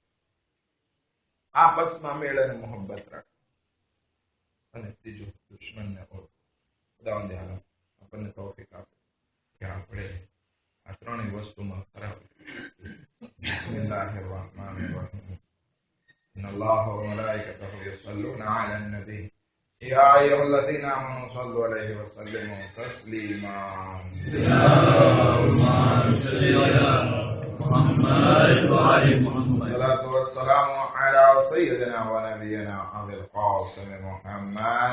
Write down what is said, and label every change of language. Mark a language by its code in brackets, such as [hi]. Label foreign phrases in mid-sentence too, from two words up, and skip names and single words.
[gu] આપસમાં મેળ અને મોહબ્બત રાખો. અને ત્રીજું, દુશ્મનને ઓળખો. ખુદાવંદે આલમ આપણને તૌફીક આપે કે આપણે આ ત્રણેય વસ્તુમાં ખરાબ. [ar] بسم الله الرحمن الرحيم. إن الله وملائكته يصلون على النبي يا أيها الذين آمنوا صلوا عليه وسلموا تسليما. اللهم صل على محمد وآل محمد. الصلاة والسلام على سيدنا ونبينا أبي القاسم محمد.